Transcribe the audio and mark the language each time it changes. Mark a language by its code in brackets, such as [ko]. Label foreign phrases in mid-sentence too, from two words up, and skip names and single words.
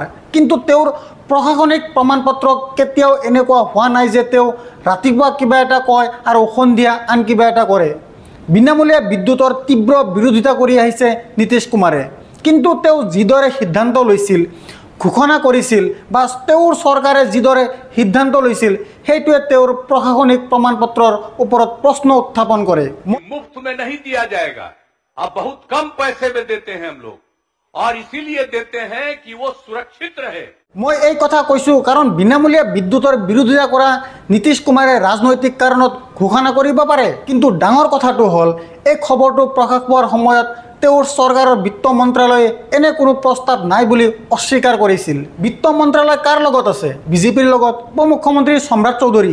[as] কিন্তু তেওঁৰ প্ৰশাসনিক প্ৰমাণপত্ৰ কেতিয়াও এনেকুৱা হোৱা নাই যে তেওঁ ৰাতিপুৱা কিবা এটা কয় আৰু সন্ধিয়া আন কিবা এটা কৰে। বিনামূলীয়া বিদ্যুতৰ তীব্ৰ বিৰোধিতা কৰি আহিছে নীতিশ কুমাৰে। কিন্তু তেওঁ যিদৰে সিদ্ধান্ত লৈছিল, ঘোষণা কৰিছিল বা তেওঁৰ চৰকাৰে যিদৰে সিদ্ধান্ত লৈছিল, সেইটোৱে তেওঁৰ প্ৰশাসনিক প্ৰমাণপত্ৰৰ ওপৰত প্ৰশ্ন উত্থাপন কৰে। [hi] मुफ्त में नहीं दिया जाएगा, अब बहुत कम पैसे में देते हैं हम लोग और इसीलिए देते हैं कि वो सुरक्षित रहे। [as] মই এই কথা কৈছোঁ কাৰণ বিনামূলীয়া বিদ্যুতৰ বিৰোধিতা কৰা নীতিশ কুমাৰে ৰাজনৈতিক কাৰণত ঘোষণা কৰিব পাৰে। কিন্তু ডাঙৰ কথাটো হ'ল এই খবৰটো প্ৰকাশ পোৱাৰ সময়ত তেওঁৰ চৰকাৰৰ বিত্ত মন্ত্ৰালয়ে এনে কোনো প্ৰস্তাৱ নাই বুলি অস্বীকাৰ কৰিছিল। বিত্ত মন্ত্ৰালয় কাৰ লগত আছে? বিজেপিৰ লগত। উপ মুখ্যমন্ত্ৰী সম্ৰাট চৌধুৰী।